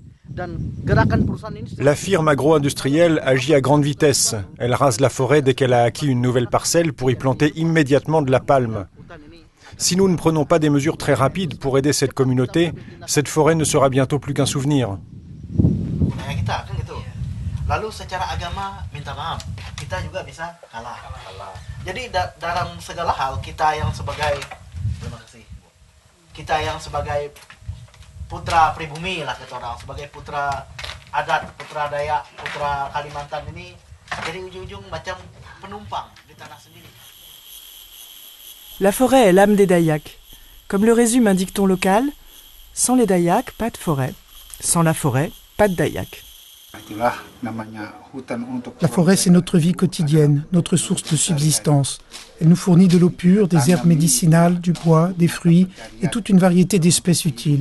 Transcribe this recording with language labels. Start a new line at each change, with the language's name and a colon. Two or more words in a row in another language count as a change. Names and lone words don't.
French: La firme agro-industrielle agit à grande vitesse. Elle rase la forêt dès qu'elle a acquis une nouvelle parcelle pour y planter immédiatement de la palme. Si nous ne prenons pas des mesures très rapides pour aider cette communauté, cette forêt ne sera bientôt plus qu'un souvenir.
Indonesian: Lalu secara agama minta maaf, kita juga bisa kalah. Jadi dalam segala hal kita yang sebagai putra pribumi lah kata orang, sebagai putra adat, putra Dayak, putra Kalimantan ini jadi ujung-ujung macam penumpang di tanah sendiri.
French: La forêt est l'âme des Dayaks. Comme le résume un dicton local, sans les Dayaks, pas de forêt. Sans la forêt, pas de Dayak. La forêt, c'est notre vie quotidienne, notre source de subsistance. Elle nous fournit de l'eau pure, des herbes médicinales, du bois, des fruits et toute une variété d'espèces utiles.